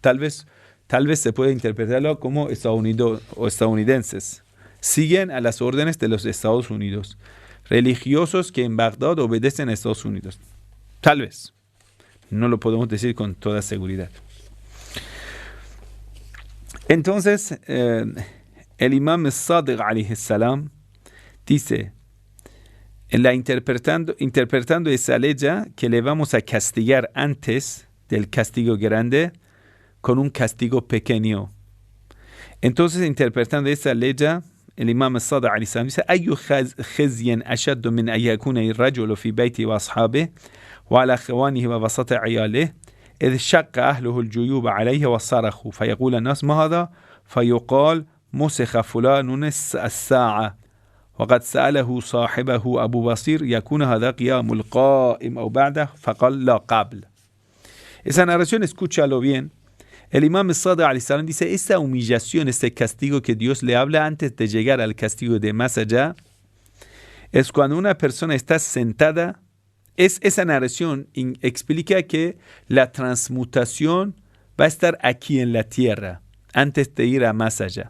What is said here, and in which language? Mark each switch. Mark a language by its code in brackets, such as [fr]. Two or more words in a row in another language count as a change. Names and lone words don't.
[es] Tal vez se puede interpretarlo como estadounidenses. Siguen a las órdenes de los Estados Unidos. Religiosos que en Bagdad obedecen a Estados Unidos. Tal vez. No lo podemos decir con toda seguridad. Entonces, el imam Sadiq [ar] عليه السلام [es] dice, interpretando esa ley que le vamos a castigar antes del castigo grande con un castigo pequeño. Entonces, interpretando esa ley, el imam Sadiq [ar] عليه السلام dice, أي خزي أشد من أن يكون الرجل في بيته وأصحابه وعلى أخوانه ووسط عياله إذ شق أهله الجيوب عليه وصرخوا فيقول الناس ما هذا فيقال مسخ فلان الساعة وقد سأله صاحبه أبو بصير يكون هذا قيام القائم أو بعده فقال لا قبل. [es] Esa narración, escúchalo bien. El imam Sadiq [ar] عليه السلام [es] dice, esa humillación, este castigo que Dios le habla antes de llegar al castigo de más allá, es cuando una persona está sentada. Esa narración explica que la transmutación va a estar aquí en la tierra, antes de ir a más allá.